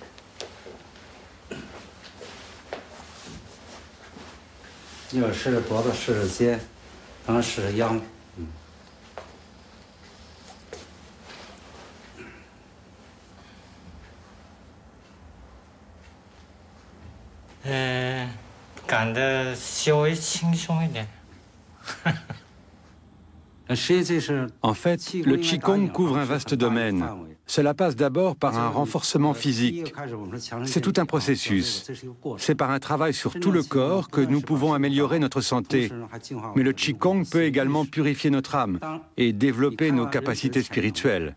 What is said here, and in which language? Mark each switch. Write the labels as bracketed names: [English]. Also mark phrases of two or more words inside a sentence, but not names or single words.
[Chinese] 一会儿试试脖子，试试肩，然后试试腰。感得稍微轻松一点。 [French] En fait, le Qigong couvre un vaste domaine. Cela passe d'abord par un renforcement physique. C'est tout un processus. C'est par un travail sur tout le corps que nous pouvons améliorer notre santé. Mais le Qigong peut également purifier notre âme et développer nos capacités spirituelles.